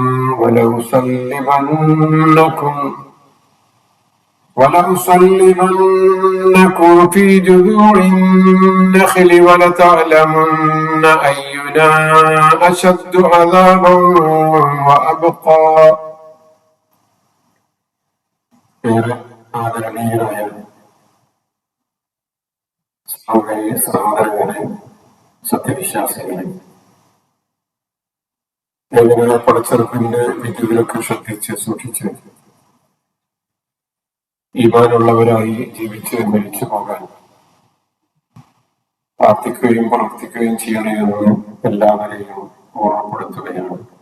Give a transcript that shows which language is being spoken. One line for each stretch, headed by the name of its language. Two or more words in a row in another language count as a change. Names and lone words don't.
Arabic: ولأصلبنكم في جذوع النخل ولتعلمن أينا أشد عذابا وأبقى.
Malayalam: സഹോദരങ്ങളെ, സത്യവിശ്വാസികളെ, എങ്ങനെ പടച്ചെറുപ്പിന്റെ വിധികളൊക്കെ ശ്രദ്ധിച്ച് സൂക്ഷിച്ച് ഈമാനുള്ളവരായി ജീവിച്ച് മരിച്ചു പോകാൻ പ്രാർത്ഥിക്കുകയും പ്രവർത്തിക്കുകയും ചെയ്യണമെന്ന് എല്ലാവരെയും ഓർമ്മപ്പെടുത്തുകയാണ്.